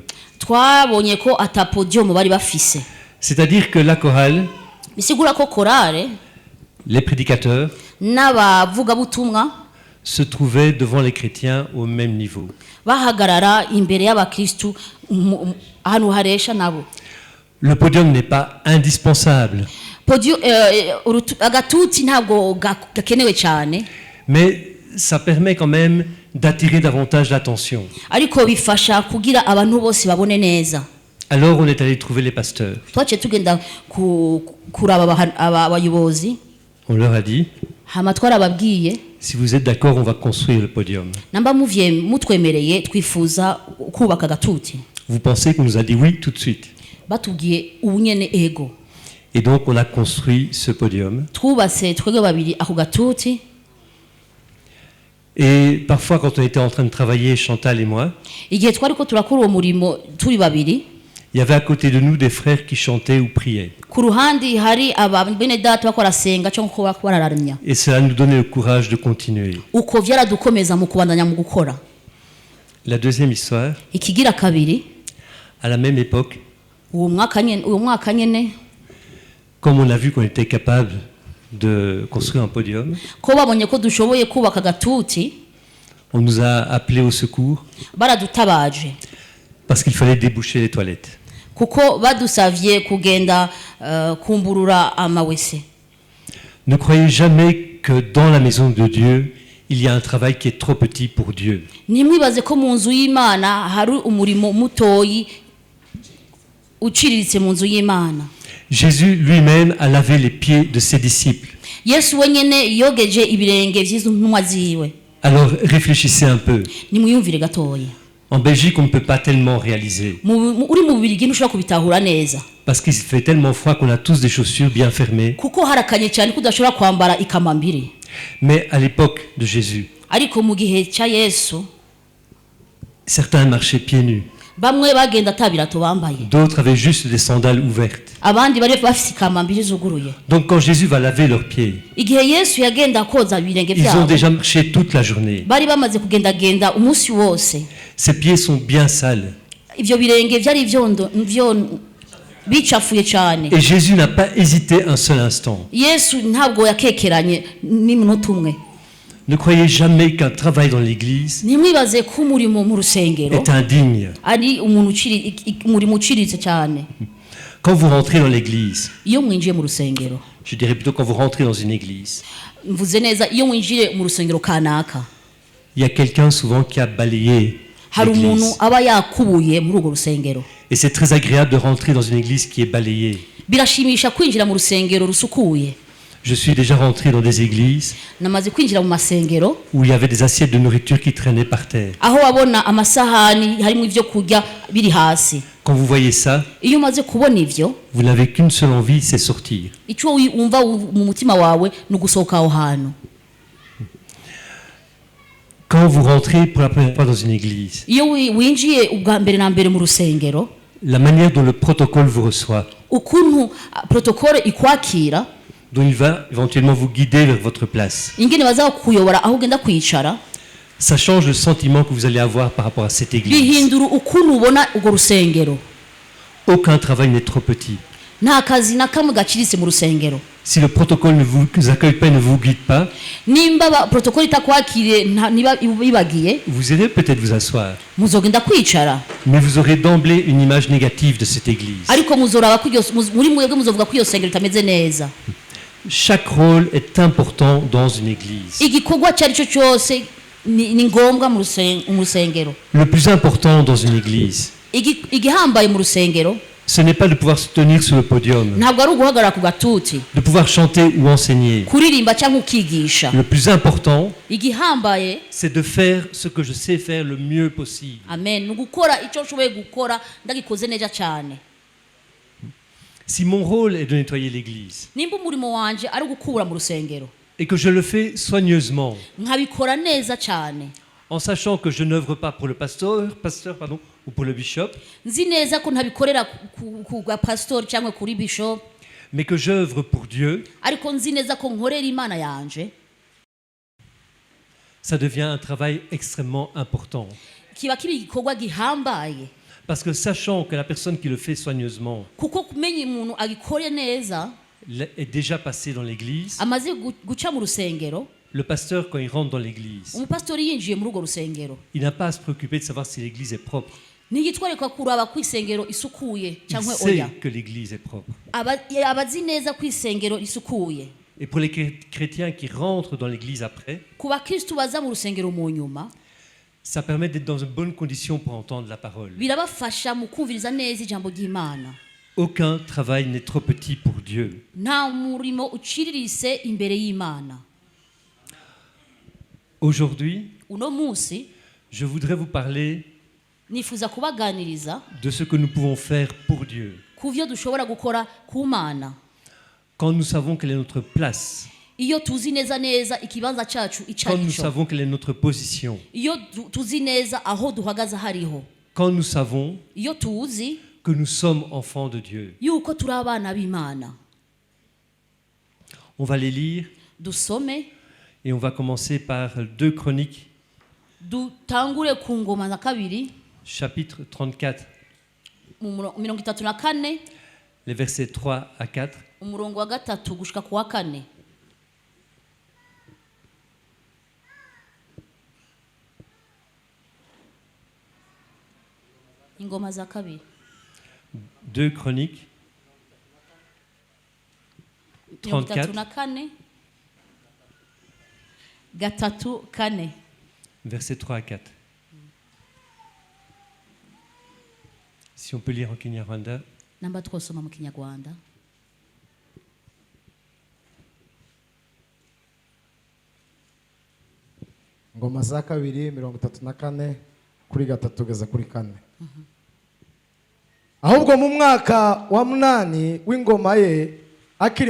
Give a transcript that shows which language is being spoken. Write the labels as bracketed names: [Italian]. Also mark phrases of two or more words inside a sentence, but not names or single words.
[Rundi] twabonye ko ata podium bari bafise. [French] C'est-à-dire que la chorale, [Rundi] Bisigura ko korale [French] les prédicateurs, [Rundi] n'abavugabutumwa [French] se trouvaient devant les chrétiens au même niveau. [Rundi] bahagarara imbere y'abakristu ahantu haresha nabo. [French] Le podium n'est pas indispensable, [Rundi] agatuti ntabwo gakenewe cyane, [French] mais ça permet quand même d'attirer davantage l'attention. [Rundi] ariko bifasha kugira abantu bose babone neza. [French] Alors on est allé trouver les pasteurs. [Rundi] Twaciye tugenda kuraba abayobozi, [French] On leur a dit, [Rundi] hama twarababwiye, [French] si vous êtes d'accord, on va construire le podium. [Rundi] namba mutwemereye twifuza kubaka agatuti. [French] Vous pensez qu'on nous a dit oui tout de suite. [Rundi] Batubwiye ubu nyene ego. [French] Et donc on a construit ce podium. [Rundi] Twubatse twege babiri ako gatuti. [French] Et parfois quand on était en train de travailler, Chantal et moi, [Rundi] Igihe twariko turakora uwo murimo turi babiri, [French] il y avait à côté de nous des frères qui chantaient ou priaient. [Rundi] ku ruhande hari bene data bakora senga cyangwa ko bararamya. [French] Et cela nous donnait le courage de continuer. [Rundi] Uko vyaradukomeza mu kubandanya mu gukora. [French] La deuxième histoire, [Rundi] Ikigira kabiri, [French] à la même époque, [Rundi] uwo mwaka nyene [French] comme on a vu qu'on était capable de construire un podium, [Rundi] ko babonye ko dushoboye kubaka agatuti, [French] on nous a appelés au secours [Rundi] baradutabaje [French] parce qu'il fallait déboucher les toilettes. [Rundi] kuko badusavye kugenda kumburura amawese. [French] Ne croyez jamais que dans la maison de Dieu, il y a un travail qui est trop petit pour Dieu. [Rundi] Nimwibaze ko mu nzu y'Imana hari umurimo mutoyi uciriritse mu nzu y'Imana. [French] Jésus lui-même a lavé les pieds de ses disciples. [Rundi] Yesu wenyene yogeje ibirenge vy'izo ntumwa ziwe. [French] Alors réfléchissez un peu. [Rundi] Nimwiyumvire gatoyi. [French] En Belgique, on ne peut pas tellement réaliser [Rundi] Uri mu Bubiligi ntushobora kubitahura neza. [French] parce qu'il fait tellement froid qu'on a tous des chaussures bien fermées. [Rundi] Kuko harakanye cyane kudashobora kwambara ikamambiri. [French] Mais à l'époque de Jésus, [Rundi] Ariko mu gihe cya Yesu [French] certains marchaient pieds nus, [Rundi] bamwe bagenda atabirato bambaye. [French] d'autres avaient juste des sandales ouvertes. [Rundi] Abandi bari bafise ikamambiri zuguruye. [French] Donc quand Jésus va laver leurs pieds, [Rundi] Igihe Yesu yagenda koza ibirenge [French] ils ont [Rundi] byabo, [French] déjà marché toute la journée. [Rundi] bari bamaze kugenda umunsi wose. [French] Ces pieds sont bien sales. [Rundi] Ivyo birenge vyari vyondo bicafuye cyane. [French] Et Jésus n'a pas hésité un seul instant. [Rundi] Yesu ntabwo yakekeranye n'iminota umwe. [French] Ne croyez jamais qu'un travail dans l'église [Rundi] Nimwibaze ko umurimo mu rusengero [French] est indigne. [Rundi] ari umurimo uciriritse cyane. [French] Quand vous rentrez dans l'église, [Rundi] Iyo mwinjiye mu rusengero, [French] je dirais plutôt quand vous rentrez dans une église, [Rundi] mvuze neza iyo mwinjiye mu rusengero kanaka, [French] il y a quelqu'un souvent qui a balayé [Rundi] hari umuntu [French] l'église. [Rundi] aba yakubuye muri urwo rusengero. [French] Et c'est très agréable de rentrer dans une église qui est balayée. [Rundi] Birashimisha kwinjira mu rusengero rusukuye. [French] Je suis déjà rentré dans des églises [Rundi] Namaze kwinjira mu masengero [French] où il y avait des assiettes de nourriture qui traînaient par terre. [Rundi] aho wabona amasahani harimo ivyo kurya biri hasi. [French] Quand vous voyez ça, [Rundi] Iyo umaze kubona ivyo, [French] vous n'avez qu'une seule envie, c'est sortir. [Rundi] icyo wumva mu mutima wawe ni ugusohoka aho hantu. [French] Quand vous rentrez pour la première fois dans une église, [Rundi] Iyo winjiye ubwa mbere na mbere mu rusengero, [French] la manière dont le protocole vous reçoit, [Rundi] ukuntu protokole ikwakira, [French] dont il va éventuellement vous guider vers votre place, [Rundi] ingene baza kuyobora aho ugenda kwicara, [French] ça change le sentiment que vous allez avoir par rapport à cette église. [Rundi] bihindura ukuntu ubona urwo rusengero. [French] Aucun travail n'est trop petit. [Rundi] Nta kazi na kamwe gaciritse mu rusengero. [French] Si le protocole ne vous accueille pas et ne vous guide pas, [Rundi] Nimba protokole itakwakiriye niba bibagiye, [French] vous irez peut-être vous asseoir, [Rundi] muzogenda kwicara, [French] mais vous aurez d'emblée une image négative de cette église. [Rundi] ariko muzoraba ko muri mwebwe muzovuga ko iyo sengero itameze neza. [French] Chaque rôle est important dans une église. [Rundi] Igikorwa cyari cyo cyose ni ngombwa mu rusengero. [French] Le plus important dans une église, [Rundi] Igihambaye mu rusengero [French] Ce n'est pas de pouvoir se tenir sur le podium, [Rundi] ntabwo ari uguhagarara ku gatuti [French] de pouvoir chanter ou enseigner. [Rundi] kuririmba cyangwa ukigisha. [French] Le plus important, [Rundi] Igihambaye, [French] c'est de faire ce que je sais faire le mieux possible. [Rundi] amen, ni ugukora icyo nshoboye gukora ndagikoze neza cyane. [French] Si mon rôle est de nettoyer l'église [Rundi] Nimba umurimo wanje ari ugukura mu rusengero [French] et que je le fais soigneusement, [Rundi] nkabikora neza cyane, [French] en sachant que je n'œuvre pas pour le pasteur ou pour le bishop, [Rundi] nzi neza ko ntabikorera ku pastor cyangwa kuri bishop, [French] mais que j'œuvre pour Dieu, [Rundi] ariko nzi neza ko nkorera Imana yanje, [French] ça devient un travail extrêmement important. [Rundi] kiba kiba igikorwa gihambaye. [French] Parce que sachant que la personne qui le fait soigneusement [Rundi] Kuko kumenya umuntu agikore neza [French] est déjà passé dans l'église, [Rundi] amaze guca mu rusengero, [French] le pasteur, quand il rentre dans l'église, [Rundi] umupastori yinjiye muri urwo rusengero [French] il n'a pas à se préoccuper de savoir si l'église est propre. [Rundi] ntigitwereka kuraba ku isengero isukuye [French] Il [Rundi] cyangwa [French] sait [Rundi] oya, [French] que l'église est propre. [Rundi] abazi neza ku isengero isukuye. [French] Et pour les chrétiens qui rentrent dans l'église après, [Rundi] Ku bakristu baza mu rusengero mu nyuma, [French] ça permet d'être dans une bonne condition pour entendre la parole. [Rundi] birabafasha mu kumviriza neza ijambo ry'Imana. [French] Aucun travail n'est trop petit pour Dieu. [Rundi] Nta murimo uciriritse imbere y'Imana. [French] Aujourd'hui, [Rundi] Uno munsi [French] je voudrais vous parler [Rundi] nifuza kubaganiriza [French] de ce que nous pouvons faire pour Dieu. [Rundi] ku byo dushobora gukora ku Mana [French] Quand nous savons quelle est notre place, [Rundi] iyo tuzi neza neza ikibanza cyacu [French] quand nous [Rundi] icarico, [French] savons quelle est notre position, [Rundi] iyo tuzi neza aho duhagaze hariho, [French] quand nous savons [Rundi] iyo tuzi [French] que nous sommes enfants de Dieu. [Rundi] yuko turi abana b'Imana. [French] On va les lire [Rundi] Dusome, [French] et on va commencer par 2 Chroniques, [Rundi] dutangure ku ngoma za kabiri [French] chapitre 34, [Rundi] mu 34, [French] les versets 3 à 4. [Rundi] umurongo wa 3 gushika ku wa 4. Ingoma za kabiri [French] 2 Chroniques 34, [Rundi] 34 gatatu kane [French] versets 3 à 4. Si on peut lire en Kinyarwanda. [Rundi] namba twosoma mu Kinyarwanda. [Kinyarwanda] Ngoma za kabiri 34 kuri 3 kugeza kuri 4. Ahubwo mu mwaka wa 8 w'ingoma ye akiri